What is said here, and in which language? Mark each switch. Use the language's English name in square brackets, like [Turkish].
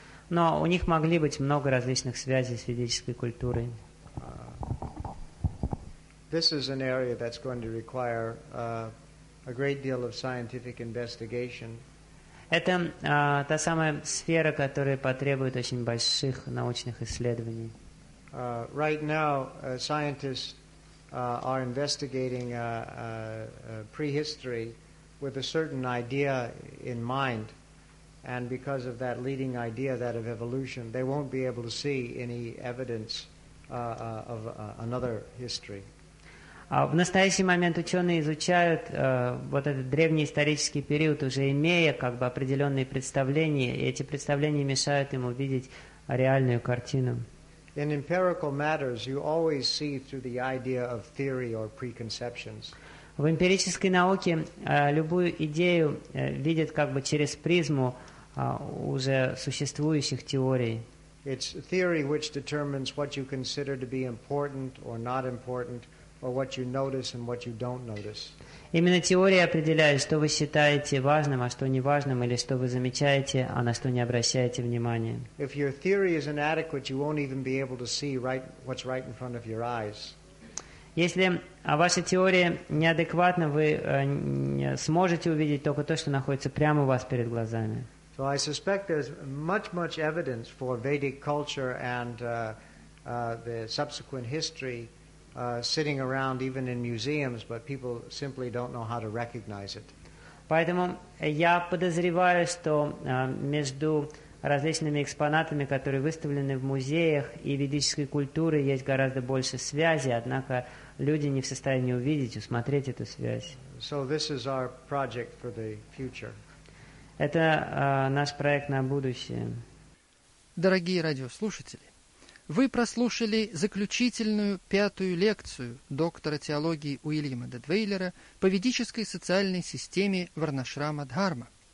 [Russian] Но у них могли быть много различных связей с ведической культурой. [English] This is an area that's going to require a great deal of scientific investigation. [Russian] Это та самая сфера, которая потребует очень больших научных исследований. [English] Right now, scientists are investigating prehistory with a certain idea in mind, and because of that leading idea, that of evolution, they won't be able to see any evidence of another history. [Russian] В настоящий момент ученые изучают вот этот древний исторический период, уже имея как бы определенные представления, и эти представления мешают им увидеть реальную картину. [English] In empirical matters, you always see through the idea of theory or preconceptions. [Russian] В эмпирической науке любую идею видят как бы через призму уже существующих теорий. [English] It's theory which determines what you consider to be important or not important, or what you notice and what you don't notice. [Russian] Именно теория определяет, что вы считаете важным, а что неважным, или что вы замечаете, а на что не обращаете внимания. [English] If your theory is inadequate, you won't even be able to see right, what's right in front of your eyes. [Russian] Если ваша теория неадекватна, вы сможете увидеть только то, что находится прямо у вас перед глазами. [English] So I suspect there's much, much evidence for Vedic culture and the subsequent history sitting around even in museums, but people simply don't know how to recognize it. [Russian] Поэтому я подозреваю, что между различными экспонатами, которые выставлены в музеях и ведической культуре, есть гораздо больше связи, однако люди не в состоянии увидеть, усмотреть эту связь. [English] So this is our project for the future. [Russian] Это наш проект на будущее. Дорогие радиослушатели, вы прослушали заключительную пятую лекцию доктора теологии Уильяма Дедвейлера по ведической социальной системе Варнашрама Дхарма.